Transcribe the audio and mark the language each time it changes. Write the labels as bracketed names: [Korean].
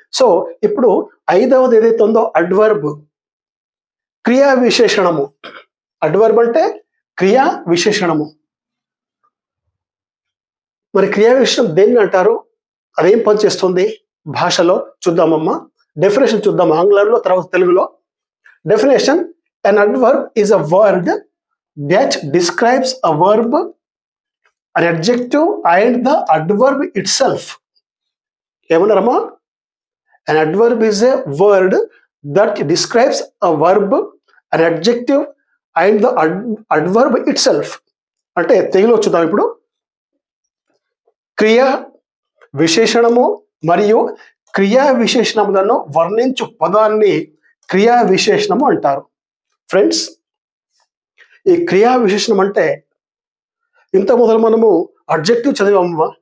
[Telugu] So ఇప్పుడు 5వది ఏదైతే ఉందో అడ్వర్బ్, క్రియా విశేషణము. అడ్వర్బ్ అంటే క్రియా విశేషణము. మరి క్రియా విశేషణం దేన్ని అంటారు, అదేం పనిచేస్తుంది భాషలో చూద్దామమ్మా. డెఫినేషన్ చూద్దాం ఆంగ్లంలో, తర్వాత తెలుగులో. [English] Definition: an adverb is a word that describes a verb, an adjective and the adverb itself. [Telugu] ఏమన్నారమ్మా? [English] An adverb is a word that describes a verb, an adjective and the adverb itself. [Telugu] అంటే తెలుగులో చూద్దాం ఇప్పుడు. క్రియా విశేషణము మరియు క్రియా విశేషణములను వర్ణించు పదాన్ని క్రియా విశేషణము అంటారు. ఫ్రెండ్స్, ఈ క్రియా విశేషణం అంటే ఇంత మొదలు మనము అడ్జెక్టివ్ చదివామమ్మా.